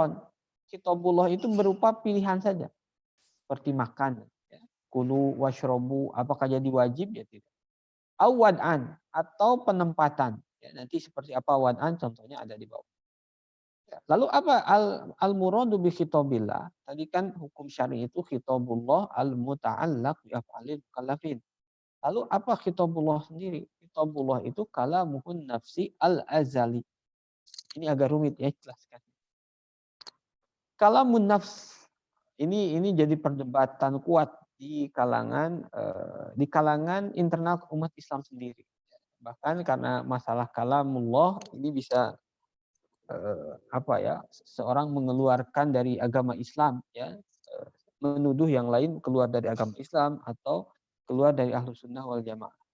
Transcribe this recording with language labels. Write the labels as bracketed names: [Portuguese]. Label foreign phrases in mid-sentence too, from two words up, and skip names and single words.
[Indonesian] Khitabullah itu berupa pilihan saja. seperti makan. Ya. [Arabic] Kulu washrobu, [Indonesian] apakah jadi wajib? Ya tidak. Awad'an, atau penempatan. Ya, nanti seperti apa wad'an, contohnya ada di bawah. Ya. Lalu apa [Arabic] al-muradu bi khitabillah? [Indonesian] Tadi kan hukum syar'i itu [Arabic] khitabullah al-muta'allaq bi af'alil mukallafin. [Indonesian] Lalu apa khitabullah sendiri? [Arabic] Khitabullah itu kalamuhun nafsi al-azali. [Indonesian] Ini agak rumit ya, jelaskan. [Arabic] Kalamun nafs [Indonesian] ini jadi perdebatan kuat di kalangan internal umat Islam sendiri. Bahkan karena masalah kalamullah ini bisa seorang mengeluarkan dari agama Islam, ya, menuduh yang lain keluar dari agama Islam atau keluar dari Ahlus Sunnah wal Jamaah.